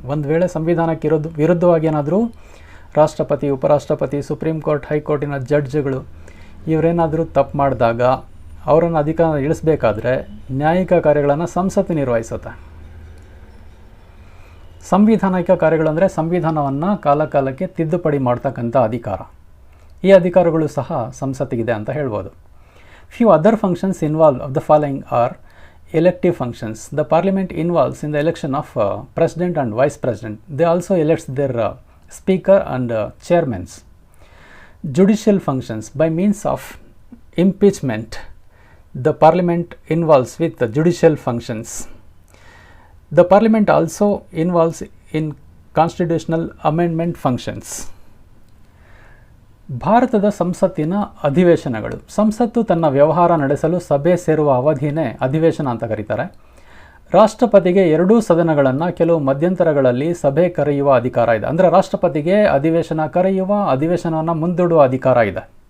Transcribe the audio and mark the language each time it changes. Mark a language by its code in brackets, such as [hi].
[kn] ಒಂದು ವೇಳೆ ಸಂವಿಧಾನಕ್ಕೆ ವಿರುದ್ಧವಾಗಿ ಏನಾದರೂ ರಾಷ್ಟ್ರಪತಿ, ಉಪರಾಷ್ಟ್ರಪತಿ, ಸುಪ್ರೀಂ ಕೋರ್ಟ್, ಹೈಕೋರ್ಟಿನ ಜಡ್ಜ್ಗಳು ಇವರೇನಾದರೂ ತಪ್ಪು ಮಾಡಿದಾಗ ಅವರನ್ನು ಅಧಿಕಾರ ಇಳಿಸಬೇಕಾದ್ರೆ ನ್ಯಾಯಿಕ ಕಾರ್ಯಗಳನ್ನು ಸಂಸತ್ತು ನಿರ್ವಹಿಸುತ್ತೆ. ಸಂವಿಧಾನಿಕ ಕಾರ್ಯಗಳಂದರೆ ಸಂವಿಧಾನವನ್ನು ಕಾಲಕಾಲಕ್ಕೆ ತಿದ್ದುಪಡಿ ಮಾಡ್ತಕ್ಕಂಥ ಅಧಿಕಾರ. ಈ ಅಧಿಕಾರಗಳು ಸಹ ಸಂಸತ್ತಿಗಿದೆ ಅಂತ ಹೇಳ್ಬೋದು. [en] Few other functions involved of the following are elective functions. The parliament involves in the election of president and vice president. They also elects their speaker and chairmen. Judicial functions. By means of impeachment, the parliament involves with the judicial functions. The parliament also involves in constitutional amendment functions. [kn] ಭಾರತದ ಸಂಸತ್ತಿನ ಅಧಿವೇಶನಗಳು. ಸಂಸತ್ತು ತನ್ನ ವ್ಯವಹಾರ ನಡೆಸಲು ಸಭೆ ಸೇರುವ ಅವಧಿಯೇ ಅಧಿವೇಶನ ಅಂತ ಕರೀತಾರೆ. ರಾಷ್ಟ್ರಪತಿಗೆ ಎರಡೂ ಸದನಗಳನ್ನು ಕೆಲವು ಮಧ್ಯಂತರಗಳಲ್ಲಿ ಸಭೆ ಕರೆಯುವ ಅಧಿಕಾರ ಇದೆ. ಅಂದರೆ ರಾಷ್ಟ್ರಪತಿಗೆ ಅಧಿವೇಶನ ಕರೆಯುವ, ಅಧಿವೇಶನವನ್ನು ಮುಂದೂಡುವ ಅಧಿಕಾರ ಇದೆ.